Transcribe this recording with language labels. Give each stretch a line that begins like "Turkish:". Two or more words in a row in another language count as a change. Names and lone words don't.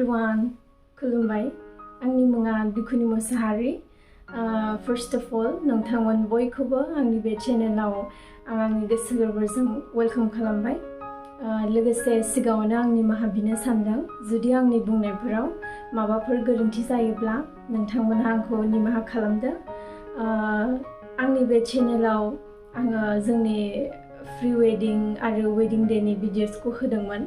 Bodo: everyone, खुलुमबाय आंनि मुङा Dukuni Mochahary.
English: First of all,
Bodo: नोंथांमोन बयखौबो आंनि बे चेनेलाव आंनि गोसो गोरबोजों वेलकाम खालामबाय. लोगोसे सिगाङावनो आं निमाहा बिनो सानदों जुदि आंनि बुंनायफोराव माबाफोर गोरोन्थि जायोब्ला नोंथांमोनहा आंखौ निमाहा खालामदो. आंनि बे चेनेलाव आङो जोंनि
English: pre wedding
Bodo: आरो
English: wedding day
Bodo: भिडिअसखौ होदोंमोन.